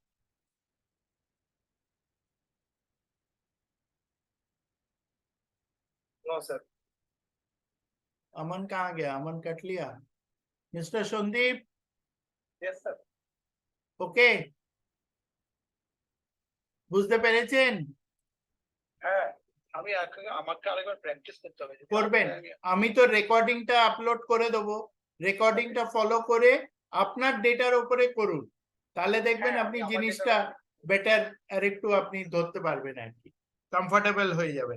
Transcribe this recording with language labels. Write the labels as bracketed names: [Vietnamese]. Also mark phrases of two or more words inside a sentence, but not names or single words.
[English] No, sir. [Hindi] अमन कहाँ गया? अमन कट लिया. Mr. Shondeep, [English] Yes, sir. [Bangla] okay? বুঝতে পেরেছেন? হ্যাঁ আমি আমাকে আরেকবার প্র্যাকটিস করতে হবে করবেন। আমি তো রেকর্ডিংটা আপলোড করে দেবো, রেকর্ডিংটা ফলো করে আপনার ডেটার উপরে করুন, তাহলে দেখবেন আপনি জিনিসটা বেটার আর একটু আপনি ধরতে পারবেন আর কি, কমফোর্টেবল হয়ে যাবেন।